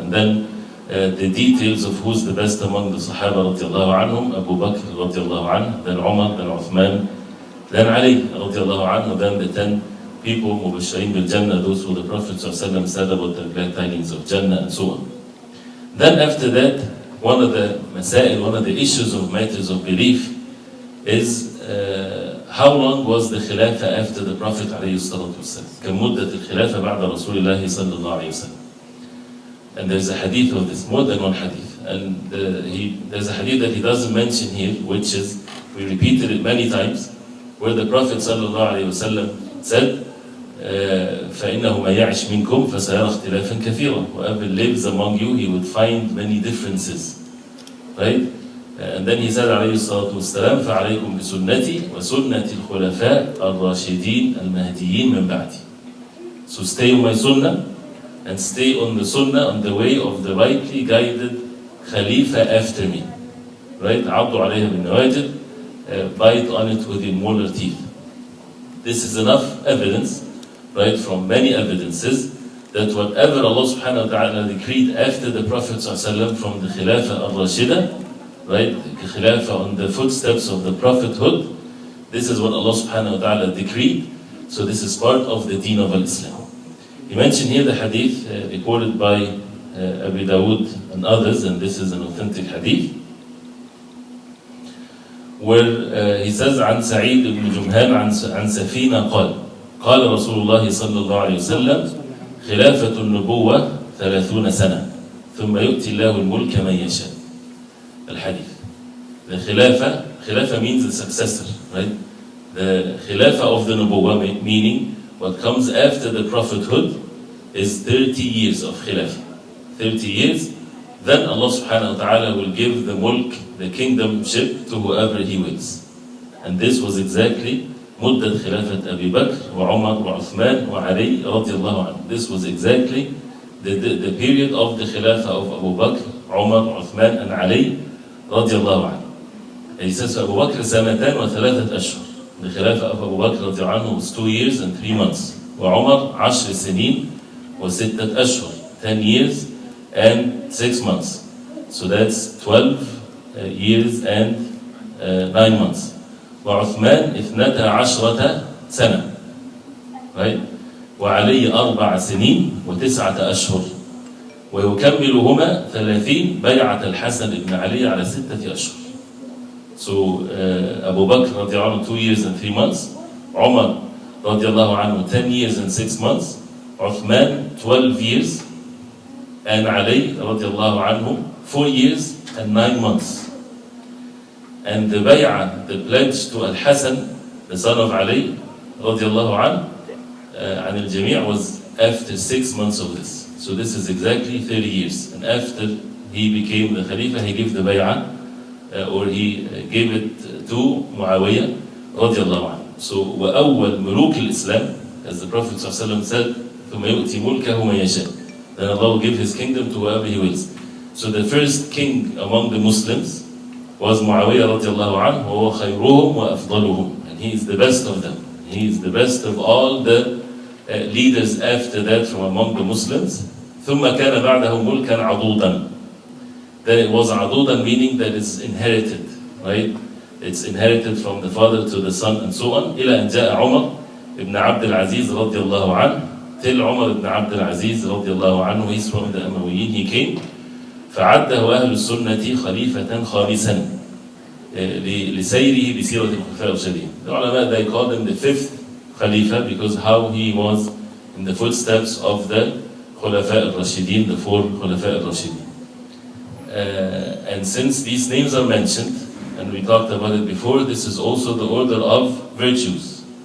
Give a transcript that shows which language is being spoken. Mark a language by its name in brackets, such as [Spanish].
[English] And then the details of who's the best among the Sahaba radiallahu anhum, Abu Bakr radiallahu anhu, then Umar, then Uthman, then Ali radiallahu anhu, then the 10 people, Mubashirin bil Jannah, those who the Prophet ﷺ said about the glad tidings of Jannah, and so on. Then after that, one of the masail, one of the issues of matters of belief is how long was the Khilafah after the Prophet ﷺ? [Arabic] كم مدة الخلافة بعد رسول الله صلى الله عليه وسلم? [English] And there's a hadith of this, more than one hadith. And there's a hadith that he doesn't mention here, which is, we repeated it many times, where the Prophet ﷺ said, [Arabic] فإنه ما يعش منكم فسيرى اختلافا كثيرا. [English] Whoever lives among you, he would find many differences. Right? And then he said [Arabic] عليه الصلاة والسلام فعليكم بسنتي وسنة الخلفاء الراشدين المهديين من بعدي. [English] So stay on my sunnah and stay on the sunnah, on the way of the rightly guided Khalifa after me. Right? [Arabic] عضوا عليها بالنواجذ, [English] bite on it with your molar teeth. This is enough evidence, right, from many evidences, that whatever Allah subhanahu wa ta'ala decreed after the Prophet ﷺ from the Khilafah al-Rashida, right, the Khilafah on the footsteps of the prophethood, this is what Allah subhanahu wa ta'ala decreed. So this is part of the deen of Islam. He mentioned here the hadith recorded by Abu Dawood and others, and this is an authentic hadith, where he says [Arabic] عن سعيد بن جمهان عن سفينة قال رسول الله صلى الله عليه وسلم خلافة النبوة 30 سنة ثم يؤتي الله الملك من يشاء. الحديث. [English] The Khilafah means the successor, right? The Khilafah of the Nubuwah, meaning what comes after the prophethood, is 30 years of Khilafah. 30 years, then Allah subhanahu wa ta'ala will give the mulk, the kingdomship, to whoever He wills. And this was exactly [Arabic] مدة خلافة أبي بكر وعمر وعثمان وعلي رضي الله عنه. [English] This was exactly the period of the Khilafah of Abu Bakr, Umar, Uthman, and Ali رضي الله عنه. And he says Abu Bakr [Arabic] سنتان وثلاثة أشهر. [English] The Khilafah of Abu Bakr رضي الله عنه was 2 years and 3 months. [Arabic] وعمر 10 سنين وستة أشهر, [English] 10 years and 6 months. So that's 12 years and 9 months. [Arabic] وعثمان 12 سنة, [English] right? [Arabic] وعلي 4 سنين و9 أشهر. ويكملهما 30 بيعة الحسن بن علي على 6 أشهر. [English] So Abu Bakr رضي الله عنه 2 years and 3 months. Umar رضي الله عنه 10 years and 6 months. Uthman 12 years. And Ali رضي الله عنه 4 years and 9 months. And the bay'ah, the pledge to Al-Hasan, the son of Ali رضي الله عنه, عن الجميع, was after 6 months of this. So this is exactly 30 years. And after he became the Khalifa, he gave the bay'ah, or he gave it to Muawiyah رضي الله عنه. [Arabic] So وأول ملوك الإسلام, [English] as the Prophet ﷺ said, [Arabic] ثم يؤتي ملكه من يشاء. [English] Then Allah will give His kingdom to whoever He wills. So the first king among the Muslims was Muawiyah radiallahu anhu, [Arabic] وهو خيرهم وأفضلهم, [English] and he is the best of them. He is the best of all the leaders after that from among the Muslims. [Arabic] ثم كان بعده ملكا عضوضا. [English] Then it was عضوضا, meaning that it's inherited, right? It's inherited from the father to the son and so on. [Arabic] إلى أن جاء عمر ibn عبد العزيز رضي الله عنه, [English] till Umar ibn Abd al-Aziz رضي الله عنه, he's from the Umayyin, he came. [Arabic] فعده أهل السنة خليفة خامسا. لسيره بسيرة الخلفاء الراشدين. [English] The ulama, they call him the fifth Khalifa because how he was in the footsteps of the Khulafa al-Rashidin, the four Khulafa al-Rashidin. And since these names are mentioned, and we talked about it before, this is also the order of virtues.